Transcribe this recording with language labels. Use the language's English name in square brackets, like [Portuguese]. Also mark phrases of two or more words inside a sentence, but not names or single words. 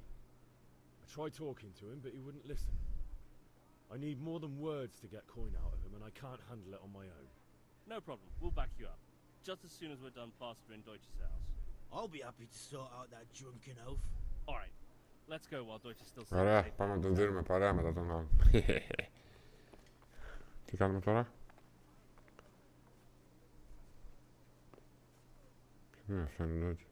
[English] I tried talking to him, but he wouldn't listen. I need more than words to get coin out of him, and I can't handle it on my own. No problem, we'll back you up. Just as soon as we're done plastering Deutsch's house. I'll be happy to sort out that drunken oaf. Alright, let's go while Deutsch is still [Greek] Ωραία, πάμε να τον δίνουμε παρέα μετά τον άλλον. Τι κάνουμε τώρα? Ποιο είναι αυτό, είναι έτσι.